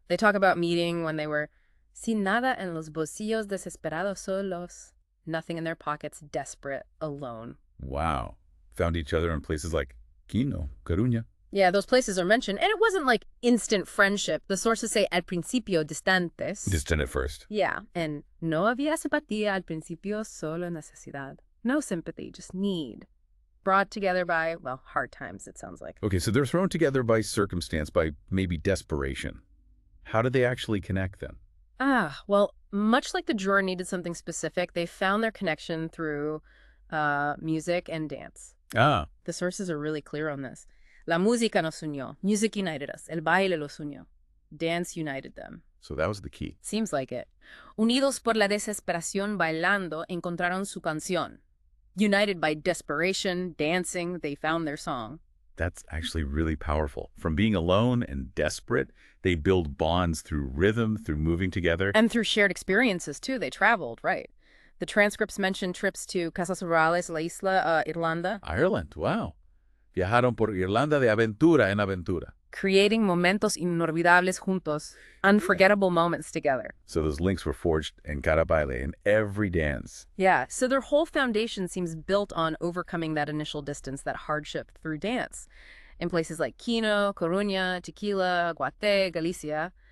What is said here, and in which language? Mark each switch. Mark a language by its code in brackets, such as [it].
[en] They talk about meeting when they were [es] sin nada en los bolsillos, desesperados solos. [en] Nothing in their pockets, desperate, alone. Wow. Found each other in places like Quino, Coruña. Yeah, those places are mentioned. And it wasn't like instant friendship. The sources say [es] al principio distantes. [en] Distant at first. Yeah. [es] And no había simpatía al principio, solo necesidad. [en] No sympathy, just need. Brought together by, hard times, it sounds like. Okay, so they're thrown together by circumstance, by maybe desperation. How did they actually connect then? Well, much like the drawer needed something specific, they found their connection through music and dance. The sources are really clear on this. [es] La música nos unió. [en] Music united us. [es] El baile los unió. [en] Dance united them. So that was the key. Seems like it. [es] Unidos por la desesperación bailando encontraron su canción. [en] United by desperation, dancing, they found their song. That's actually really powerful. From being alone and desperate, they build bonds through rhythm, through moving together. And through shared experiences, too. They traveled, right. The transcripts mention trips to Casas Rurales, La Isla, Irlanda. Ireland, wow. [es] Viajaron por Irlanda de aventura en aventura. Creating momentos inolvidables juntos. [en] Unforgettable moments together. So those links were forged [es] en cada baile, [en] in every dance. Yeah, so their whole foundation seems built on overcoming that initial distance, that hardship through dance. In places like Quino, Coruña, Tequila, Guate, Galicia.